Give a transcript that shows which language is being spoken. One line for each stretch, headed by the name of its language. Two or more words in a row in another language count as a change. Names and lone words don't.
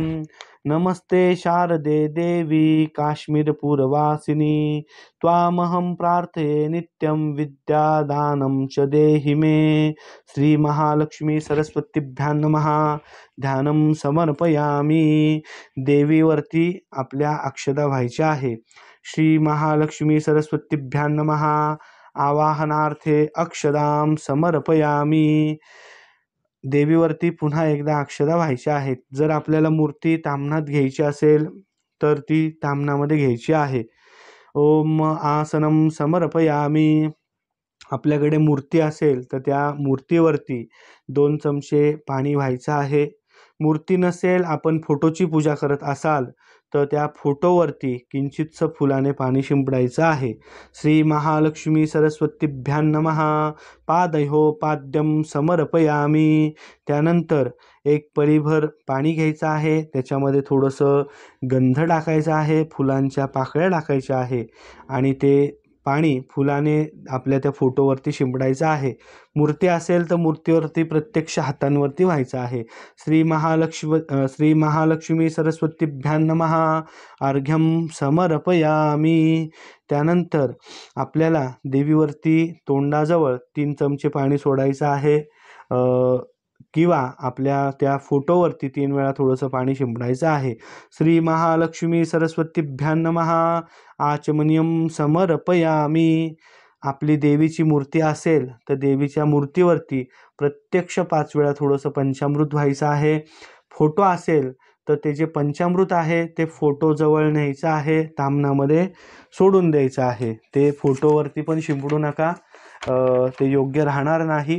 Sanskrit: नमस्ते शारदे देवी काश्मीरपुरवासिनी त्वामहं प्रार्थये नित्यं विद्यादानं च देहि मे। श्री महालक्ष्मी सरस्वतीभ्यां नमः। ध्यानं समर्पयामी।
Marathi: देवीवरती आपल्या अक्षता व्हायच्या आहे।
Sanskrit: श्री महालक्ष्मी सरस्वतीभ्यां नमः। आवाहनार्थे अक्षदां समर्पयामी।
Marathi: देवीवरती पुन्हा एकदा अक्षता व्हायच्या आहेत। जर आपल्याला मूर्ती ताम्हनात घ्यायची असेल तर ती ताम्हनामध्ये घ्यायची आहे।
Sanskrit: ओम आसनं समर्पयामी।
Marathi: आपल्याकडे मूर्ती असेल तर त्या मूर्तीवरती 2 चमचे पाणी व्हायचं आहे। मूर्ती नसेल, आपण फोटोची पूजा करत असाल तर त्या फोटोवरती किंचितसं फुलाने पाणी शिंपडायचं आहे।
Sanskrit: श्री महालक्ष्मी सरस्वतीभ्यां नमः। पादयोः पाद्यं समर्पयामी।
Marathi: त्यानंतर एक पळीभर पाणी घ्यायचं आहे, त्याच्यामध्ये थोडंसं गंध टाकायचा आहे, फुलांच्या पाकळ्या टाकायच्या आहे आणि ते पाणी फुलाने आपल्या त्या फोटोवरती शिंपडायचं आहे। मूर्ती असेल तर मूर्तीवरती प्रत्यक्ष हातांवरती व्हायचं आहे।
Sanskrit: श्री महालक्ष्मी सरस्वतीभ्यां नमः। अर्घ्यं समर्पयामी।
Marathi: त्यानंतर आपल्याला देवीवरती तोंडाजवळ 3 चमचे पाणी सोडायचं आहे किंवा आपल्या त्या फोटोवरती 3 वेळा थोडंसं पाणी शिंपडायचं आहे।
Sanskrit: श्री महालक्ष्मी सरस्वतीभ्यां नमः। आचमनीयं समर्पयामी।
Marathi: आपली देवीची मूर्ती असेल तर देवीच्या मूर्तीवरती प्रत्यक्ष 5 वेळा थोडंसं पंचामृत व्हायचं आहे। फोटो असेल तर ते जे पंचामृत आहे ते फोटोजवळ न्यायचं आहे, ताम्हनामध्ये सोडून द्यायचं आहे। ते फोटोवरती पण शिंपडू नका, ते योग्य राहणार नाही।